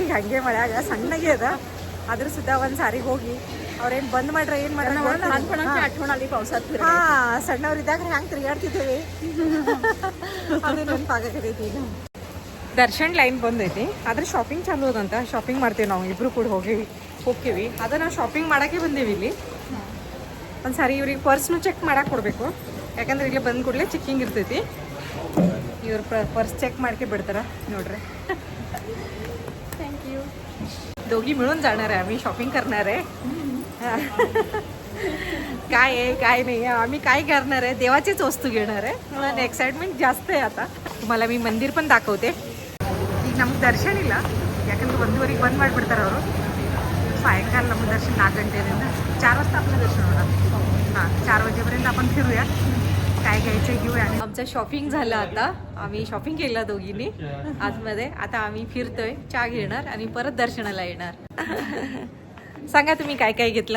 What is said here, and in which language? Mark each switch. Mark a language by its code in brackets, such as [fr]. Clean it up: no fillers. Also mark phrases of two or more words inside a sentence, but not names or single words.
[kn] ಹಂಗೆ ಮಳೆಯಾಗ ಸಣ್ಣಗೆ ಅದ, ಅದ್ರ ಸುತ್ತ ಒಂದು ಸಾರಿಗೆ ಹೋಗಿ ಅವ್ರೇನು ಬಂದ್ ಮಾಡ್ರೆ ಏನು ಮಾಡ್ರೆ ಹಾಂ ಸಣ್ಣವ್ರಿದ್ದಾಗ ಹೆಂಗೆ ತಿರುಗಾಡ್ತಿದ್ದೇವೆ ಅದು ನೆನಪಾಗತೈತಿ. ಈಗ ದರ್ಶನ್ ಲೈನ್ ಬಂದೈತಿ, ಆದ್ರೆ ಶಾಪಿಂಗ್ ಚಾಲು ಅದಂತ. ಶಾಪಿಂಗ್ ಮಾಡ್ತೀವಿ ನಾವು ಇಬ್ರು ಕೂಡ ಹೋಗ್ತೀವಿ. ಅದ ನಾವು ಶಾಪಿಂಗ್ ಮಾಡೋಕ್ಕೆ ಬಂದೇವಿ. ಇಲ್ಲಿ ಒಂದು ಸಾರಿ ಇವ್ರಿಗೆ ಪರ್ಸ್ನು ಚೆಕ್ ಮಾಡಕ್ಕೆ ಕೊಡಬೇಕು. ಯಾಕಂದ್ರೆ ಇಲ್ಲಿ ಬಂದ ಕೂಡಲೇ ಚೆಕ್ಕಿಂಗ್ ಇರ್ತೈತಿ. ಇವ್ರ [en] purse check [kn] ಮಾಡ್ಕೆ ಬಿಡ್ತಾರ ನೋಡ್ರಿ. [en] थँक्यू. [mr] दोघी मिळून जाणार आहे आम्ही, शॉपिंग करणार आहे. काय आहे काय नाही आम्ही काय करणार आहे, देवाचीच वस्तू घेणार आहे. मला एक्साइटमेंट जास्त आहे. आता तुम्हाला मी मंदिर पण दाखवते. [kn] ಈಗ ನಮ್ಗೆ ದರ್ಶನ ಇಲ್ಲ, ಯಾಕಂದ್ರೆ 1:15ಗೆ ಬಂದ್ ಮಾಡಿಬಿಡ್ತಾರೆ ಅವರು. [mr] सायंकाल नमक दर्शन 4 गंटेपर्यंत 4 वाजता आपलं दर्शन होणार. हां 4 वाजेपर्यंत आपण फिरूया, काय घ्यायचं घेऊया. आणि आमचं शॉपिंग झालं. आता आम्ही शॉपिंग केलं दोघींनी आतमध्ये. आता आम्ही फिरतोय, चहा घेणार आणि परत दर्शनाला येणार. सांगा तुम्ही काय काय घेतलं.